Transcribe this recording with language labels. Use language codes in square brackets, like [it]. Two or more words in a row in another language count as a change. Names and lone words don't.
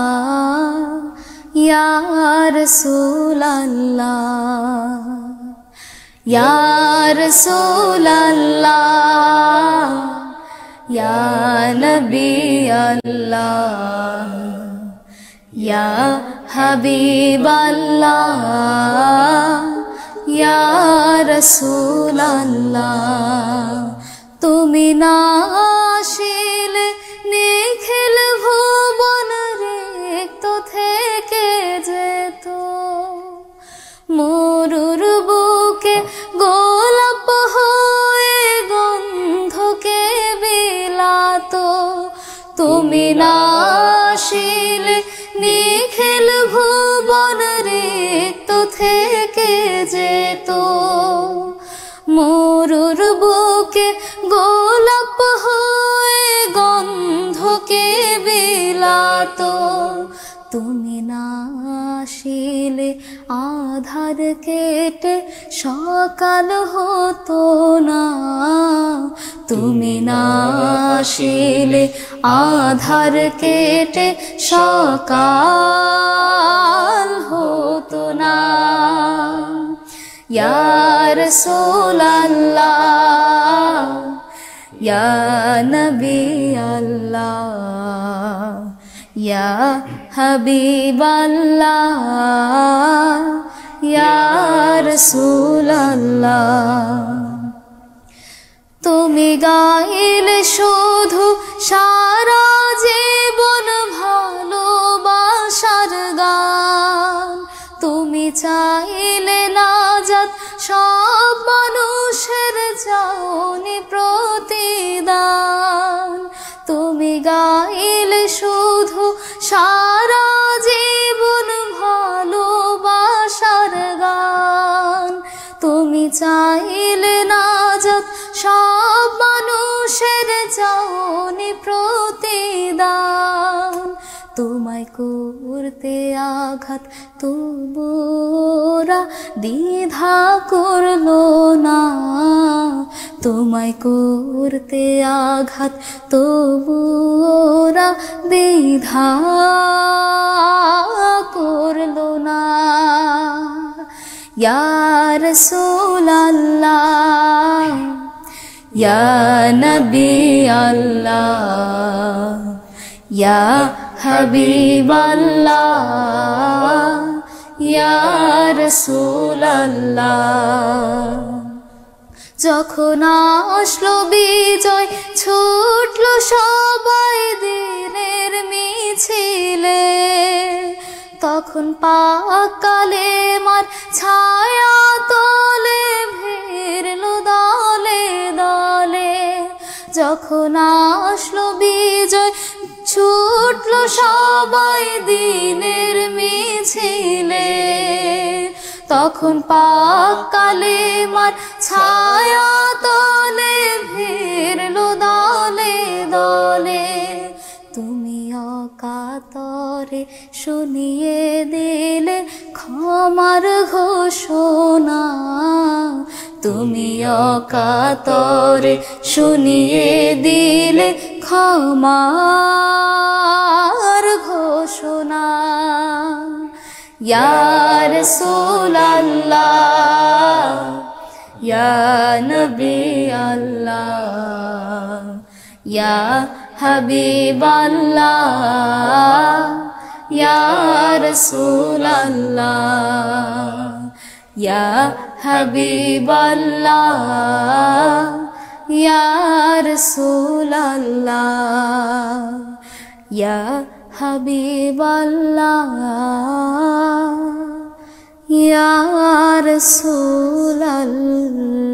[ar] يا رسول الله يا رسول الله يا نبي الله يا حبيب الله يا رسول الله [bn] তুমি না আসিলে নিখিল ভুবন রিক্ত থেকে যেত মরুর বুকে গোলাপ হয়ে গন্ধকে বিলাতো তুমি না আসিলে নিখিল ভুবন রিক্ত থেকে যেত মরুর বুকে গোলাপ হয়ে গন্ধকে বিলাতো তুমি না আসিলে আঁধার কেটে সকাল হতো না তুমি না আসিলে আঁধার কেটে সকাল হতো না [ar] يا رسول الله يا نبي الله يا حبيب الله يا رسول الله [bn] তুমি গাইলে শুধু সারা জীবন ভালোবাসার গান তুমি চাইলে নাজাত সব মানুষের চাওনি প্রতিদান তুমি গাইলে শুধু সারা জীবন ভালোবাসার গান তুমি চাইলে নাজাত সব মানুষের চাওনি প্রতিদান তোমায় করতে আঘাত তবু ওরা দ্বিধা করলো না তোমায় করতে আঘাত তবু ওরা দ্বিধা করলো না [ar] يا رسول الله يا نبي الله يا حبيب الله يا رسول [bn] अल्लाह যখন আসলো বিজয় ছুটলো সবাই দ্বীনের মিছিলে তখন পাক কালেমার ছায়া তলে ভিড়লো দলে দলে যখন আসলো বিজয় ছুটলো সবাই দ্বীনের মিছিলে তখন পাক কালেমার ছায়া তলে ভিড়লো দলে দলে তুমি অকাতরে শুনিয়ে দিলে ক্ষমার ঘোষণা তুমি অকাতরে শুনিয়ে দিলে ক্ষমার ঘোষণা [ar] يا رسول الله يا نبي الله يا حبيب الله يا رسول الله يا حبيب الله يا رسول الله يا حبيب الله يا رسول الله.